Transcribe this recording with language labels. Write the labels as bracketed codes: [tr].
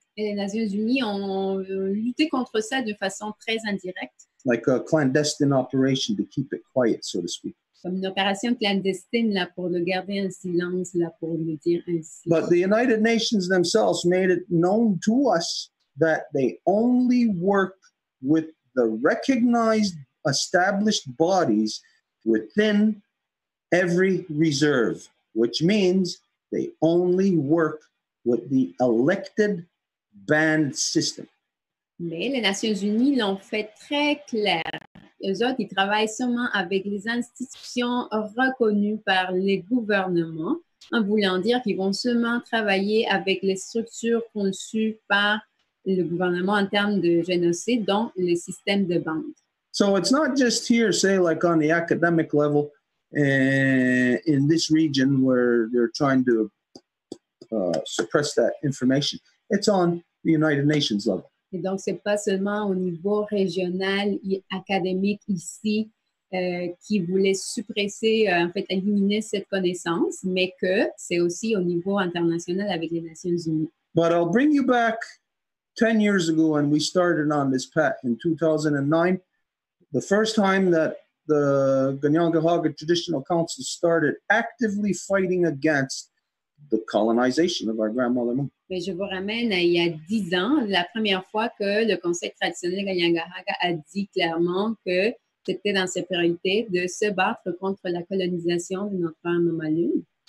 [fr] Et les Nations Unies ont lutté contre ça de façon très indirecte. [en] Like a clandestine operation to keep it quiet, so to speak. [fr] Comme une opération clandestine là, pour le garder en silence, là, pour le dire ainsi. [en] But the United Nations themselves made it known to us that they only work with the recognized, established bodies within every reserve, which means they only work with the elected band system. [fr] Mais les Nations Unies l'ont fait très clair. Eux autres, ils travaillent seulement avec les institutions reconnues par les gouvernements, en voulant dire qu'ils vont seulement travailler avec les structures conçues par le gouvernement en termes de génocide, dont le système de bande. [en] So it's not just here, say, like on the academic level in this region where they're trying to suppress that information. It's on the United Nations level. [fr] Et donc, ce n'est pas seulement au niveau régional et académique ici qui voulait suppresser, en fait, éliminer cette connaissance, mais que c'est aussi au niveau international avec les Nations Unies. [en] But I'll bring you back 10 years ago when we started on this path in 2009. The first time that the Kahnawà Traditional Council started actively fighting against the colonization of our grandmother. [fr] Mais je vous ramène à il y a 10 ans, la première fois que le conseil traditionnel Kahnawà a dit clairement que c'était dans ses priorités de se battre contre la colonisation de notre maman Lune.